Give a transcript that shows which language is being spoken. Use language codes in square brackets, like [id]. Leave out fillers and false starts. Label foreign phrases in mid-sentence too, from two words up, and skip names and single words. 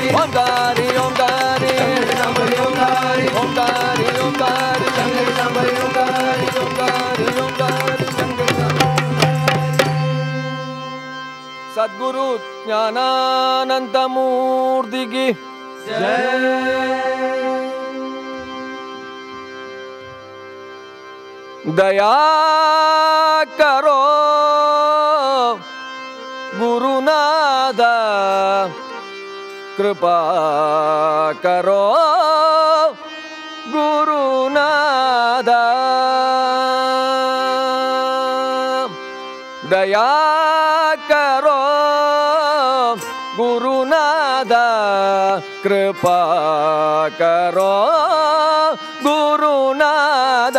[kn] ಓಂಕಾರಿ ಓಂಕಾರಿ ಶಂಕರಿ ಸಾಂಬವಿ ಓಂಕಾರಿ ಓಂಕಾರಿ ಓಂಕಾರಿ ಶಂಕರಿ ಸಾಂಬವಿ ಓಂಕಾರಿ ಓಂಕಾರಿ ಓಂಕಾರಿ ಶಂಕರಿ ಸದ್ಗುರು ಜ್ಞಾನಾನಂದ ಮೂರ್ತಿಗೆ [hi] दया करो गुरुनाथ कृपा करो गुरुनाथ दया करो गुरुनाथ कृपा करो गुरुनाथ